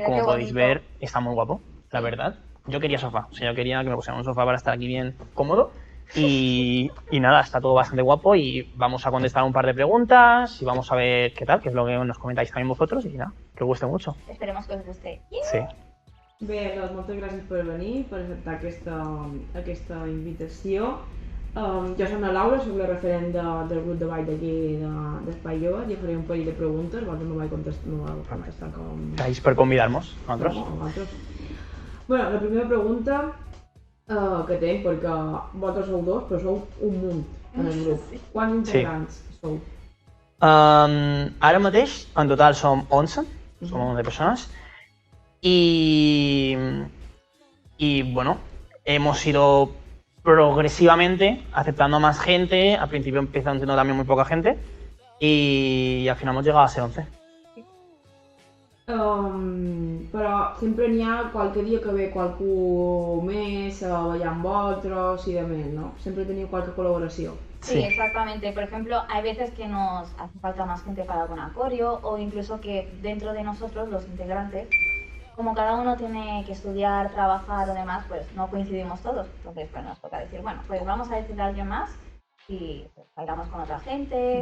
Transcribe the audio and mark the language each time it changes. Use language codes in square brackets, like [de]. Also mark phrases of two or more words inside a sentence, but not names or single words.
[es] Como qué podéis bonito. ver, está muy guapo, la verdad. Yo quería sofá, o sea, yo quería que me pusieran un sofá para estar aquí bien cómodo. Y nada, está todo bastante guapo y vamos a contestar un par de preguntas y vamos a ver qué tal, qué es lo que nos comentáis también vosotros y nada, que os guste mucho. Esperemos que os guste. Sí. [ca] Bé, doncs moltes gràcies per venir, per acceptar aquesta invitació. Jo soc la Laura, soc la referent del grup de ball d'aquí d'Espai Jove. Jo faré un parell de preguntes, vosaltres me vau contestar com... [es] Gracias por convidarnos, nosotros. [ca] Vosaltres. Bueno, la primera pregunta que tenc, perquè vosaltres sou dos, però sou un munt en el grup. Quants integrants sou? Ara mateix, en total som 11, som 11 persones. [es] Y bueno, hemos ido progresivamente aceptando a más gente. Al principio empiezan siendo también muy poca gente y al final hemos llegado a ser 11. [ca] Però sempre n'hi ha qualque dia que ve qualcú més a ballar amb vosaltres i de més, no? Sempre teniu qualque col·laboració. [es] Sí, exactamente. Por ejemplo, hay veces que nos hace falta más gente para algún acorio o incluso que dentro de nosotros, los integrantes, como cada uno tiene que estudiar, trabajar o demás, pues no coincidimos todos. Entonces, pues nos toca decir, bueno, pues vamos a decirle a alguien más y pues, bailamos con otra gente.